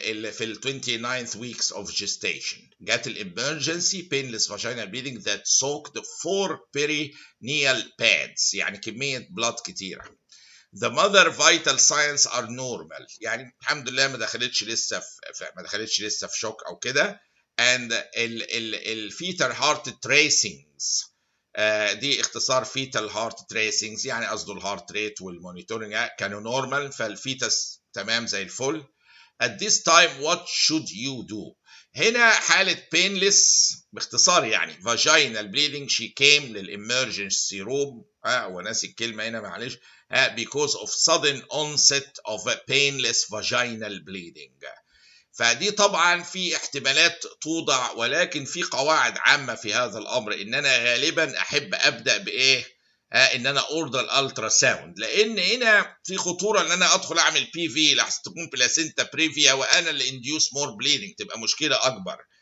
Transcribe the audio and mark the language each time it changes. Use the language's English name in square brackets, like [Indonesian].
[Arabic] في ال [English] 29th weeks of gestation [Arabic] جت الامرجنسي [English] painless vaginal bleeding that soaked 4 perineal pads، [Arabic] يعني كمية بلاد كتيرة. [English] The mother vital signs are normal، [Arabic] يعني الحمد لله ما دخلتش لسه في شوك او كده. and ال [English] fetal heart tracings، [Arabic] دي اختصار fetal heart tracings، يعني قصده الهارت ريت والمونيتورنج كانوا نورمال، فالفيتس تمام زي الفل. [English] at this time what should you do؟ [Arabic] هنا حالة [English] painless [Arabic] باختصار يعني [English] vaginal bleeding، she came للemergency room، [Arabic] وناسي الكلمة هنا معلش، [English] because of sudden onset of a painless vaginal bleeding. [Arabic] فدي طبعا في احتمالات توضع، ولكن في قواعد عامة في هذا الأمر، إن أنا غالبا أحب أبدأ بإيه؟ ان انا اوردر الالترا ساوند، لان هنا في خطوره ان انا ادخل اعمل بي في لحسن تكون بلاسينتا بريفيا وانا اللي انديوس مور بليدنج، تبقى مشكله اكبر.